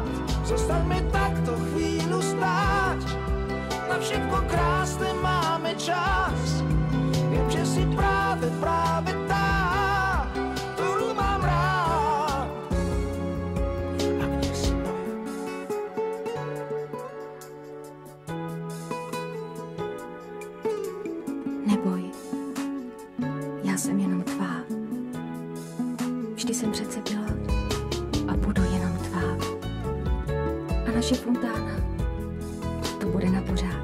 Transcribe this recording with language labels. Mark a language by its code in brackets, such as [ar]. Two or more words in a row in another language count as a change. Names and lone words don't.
[sk] Zostaňme takto chvíľu stáť, na všetko krásne máme čas. Viem, že si práve tá, ktorú mám rád. Ak nie si moja. [cs] Neboj, já jsem jenom tvá. Vždy jsem přece byla a budu jenom tvá. A naše fontána, to bude na pořád.